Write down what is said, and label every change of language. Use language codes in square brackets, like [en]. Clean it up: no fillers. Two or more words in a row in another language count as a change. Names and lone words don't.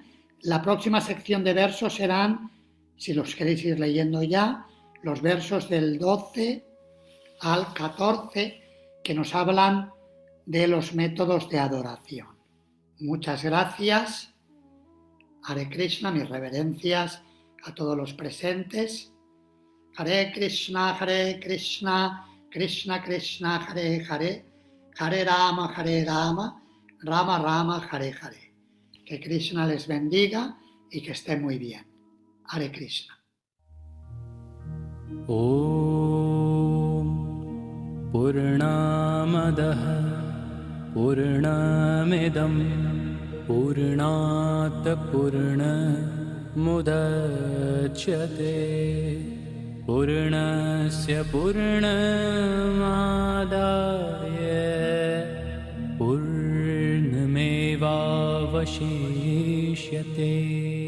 [es] La próxima sección de versos serán, si los queréis ir leyendo ya, los versos del 12 al 14 que nos hablan de los métodos de adoración. Muchas gracias. [sa] हरे कृष्ण, [es] mis reverencias a todos los presentes. [sa] हरे कृष्ण, कृष्ण कृष्ण, हरे हरे, हरे राम, राम राम, हरे हरे. [es] Que Krishna les bendiga y que esté muy bien. [sa] हरे कृष्ण. ॐ पूर्णमदः पूर्णमिदम् पूर्णात् पूर्णमुदच्यते पूर्णस्य पूर्णमादाय पूर्णमेवावशिष्यते